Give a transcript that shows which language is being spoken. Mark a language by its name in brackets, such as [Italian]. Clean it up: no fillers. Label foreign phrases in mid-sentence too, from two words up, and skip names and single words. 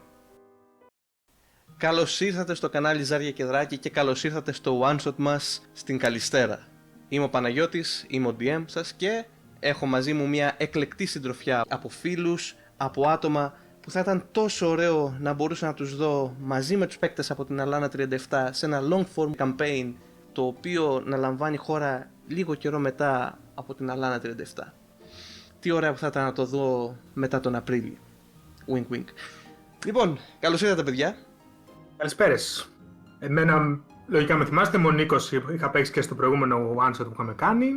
[Greek] Καλώς ήρθατε στο κανάλι Ζάρια και Δράκη και καλώς ήρθατε στο [English] one shot [Greek] μας στην Καλιστέρα. Είμαι ο Παναγιώτης, είμαι ο DM σας και έχω μαζί μου μια εκλεκτή συντροφιά από φίλους, από άτομα που θα ήταν τόσο ωραίο να μπορούσα να τους δω μαζί με τους παίκτες από την Αλάνα 37 σε ένα [English] long form campaign, [Greek] το οποίο να λαμβάνει χώρα λίγο καιρό μετά από την Αλάνα 37. Τι ωραία που θα ήταν να το δω μετά τον Απρίλιο. [English] Wink wink. [Greek] Λοιπόν, καλώς ήρθατε παιδιά. Καλησπέρες. Εμένα, λογικά με θυμάστε, είμαι ο Νίκος, είχα παίξει και στο προηγούμενο [English] one shot [Greek] που είχαμε κάνει.